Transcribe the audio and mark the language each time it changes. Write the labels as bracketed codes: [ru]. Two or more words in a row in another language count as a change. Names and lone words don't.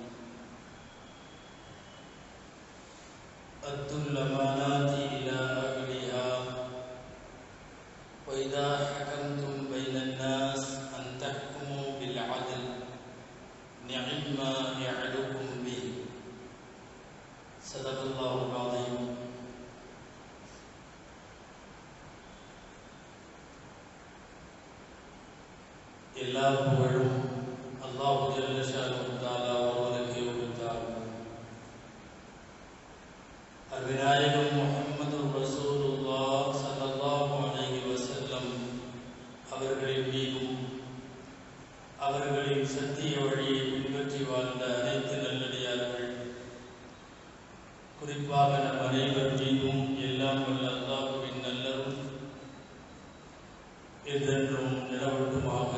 [ar] أدوا الأمانات إلى أهلها وإذا حكمتم بين الناس أن تحكموا بالعدل نعم يعظكم به. صدق الله العظيم. [ta] எல்லா புகழும் அல்லாஹ் [ar] جل شأنه تعالى [ta] ஒருவனுக்கே உரித்தாகும். அருமைநாயகம் முஹம்மது [ar] رسول الله صلى الله عليه وسلم [ta] அவர்களின் மீதும் அவர்களின் சத்திய வழியை பின்பற்றி வாழ்ந்த அனைத்து நல்லடியார்கள், குறிப்பாக நம் அனைவர் மீதும் எல்லாம் வல்ல அல்லாஹ்வின் நல்லருள் என்றென்றும் நிலவட்டுமாக.